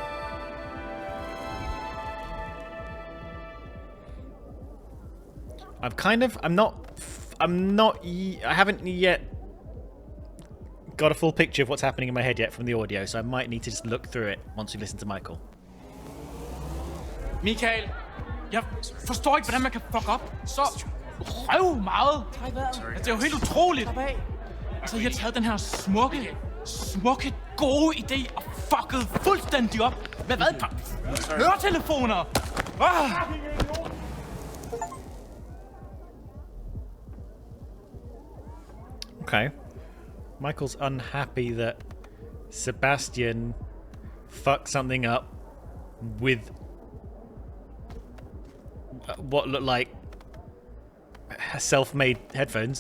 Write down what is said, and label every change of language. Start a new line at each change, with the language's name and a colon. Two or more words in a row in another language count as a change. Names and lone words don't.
English: I haven't yet got a full picture of what's happening in my head yet from the audio, so I might need to just look through it once we listen to Michael.
Danish: Michael, jeg forstår ikke, hvordan man kan fuck op så røv meget. Det er jo helt utroligt. Altså, I har taget den her smukke, gode idé og fucket fuldstændig op. Hvad? Høretelefoner! Okay.
English: Michael's unhappy that Sebastian fucked something up with what looked like self-made headphones.